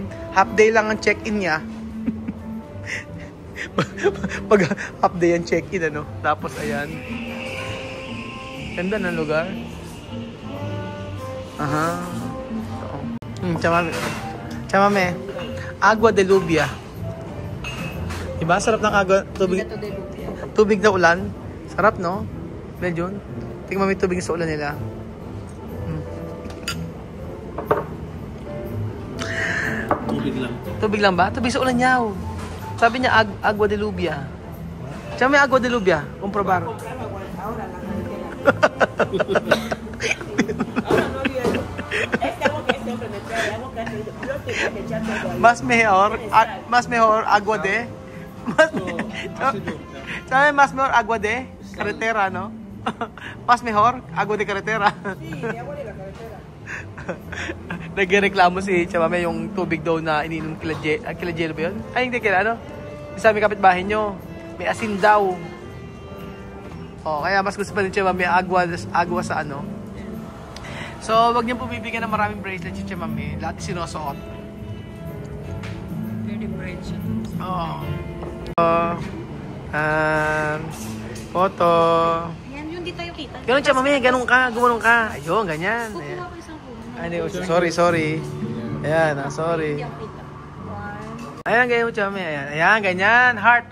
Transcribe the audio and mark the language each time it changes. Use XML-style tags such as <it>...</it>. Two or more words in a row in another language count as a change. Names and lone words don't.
<en>Half day</en> <tl>lang ang check-in niya. Pag</tl> <en>half day</en> <tl>ang check-in Tapos ayan. Ganda ng lugar. Chamame.</tl> <es>Agua de Lluvia.</es> <tl>Diba? Sarap ng agua. Tubig na ulan. Sarap, no? Medyo. Tingnan mo may tubig sa ulan nila. Tubig lang to. Tubig lang ba? Tubig sa ulan yaw. Sabi niya,</tl> <es>agua de lluvia.</es> <tl>Siya may</tl> <es>agua de lluvia. Comprobar. Mas mejor agua de. Sabi mas mejor agua de carretera, no? Mas mejor agua de carretera.</es> <tl>Nagreklamo si Chamame yung tubig daw na ininom kila Jello ba yun? Ay, hindi kila ano? Sabi kapitbahay nyo, may asin daw. Oh, kaya mas gusto pa rin Chamame agwa sa ano. So, wag niyo po bibigyan ng maraming bracelet si Chamame. Lahat sinusuot.</tl> <en>Very bright siya.</en> <tl>Oo. Photo. Ayan, yun di tayo kita. Ganun Chamame, ganun ka, gumanong ka. Ayun, ganyan. Kukuha Ayan. ko isang phone. Ay, sorry. Ayan, sorry. Ayan, ganyan mo, Chame. Ayan, ganyan. Heart.</tl>